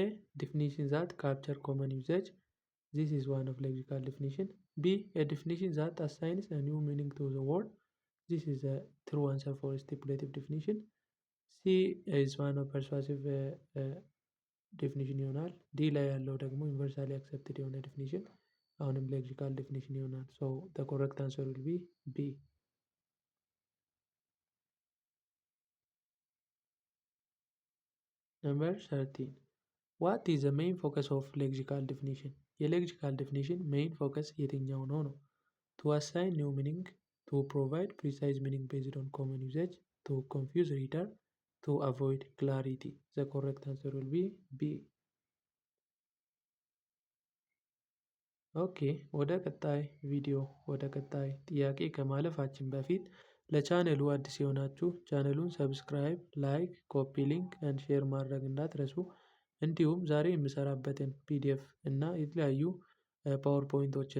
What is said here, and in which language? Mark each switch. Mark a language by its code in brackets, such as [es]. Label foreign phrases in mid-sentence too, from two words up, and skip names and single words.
[en] Definition that capture common usage. This is one of lexical definition. B. A definition that assigns a new meaning to the word. This is a true answer for stipulative definition. C is one of persuasive definition [am] ይሆናል። ዲ ላይ ያለው ደግሞ [en] universally accepted [am] የሆነ ዴፊኒሽን አሁንም [en] lexical definition [am] ይሆናል። [en] ሶ the correct answer will be B. Number 13. What is the main focus of lexical definition? [am] የሌክሲካል [en] definition main focus [am] የትኛው ነው? [en] To assign new meaning, to provide precise meaning based on common usage, to confuse reader, to avoid clarity. The correct answer will be B. [am] ኦኬ ወደ ቀጣይ ቪዲዮ ወደ ቀጣይ ጥያቄ ከማለፋችን በፊት ለቻነሉ አዲስ የሆናችሁ ቻነሉን [en] subscribe, like, copy link and share [am] ማድረግ እንዳትረሱ። እንዲሁም ዛሬ የምሰራበትን ፒዲኤፍ እና የተለያዩ ፓወርፖይንቶችን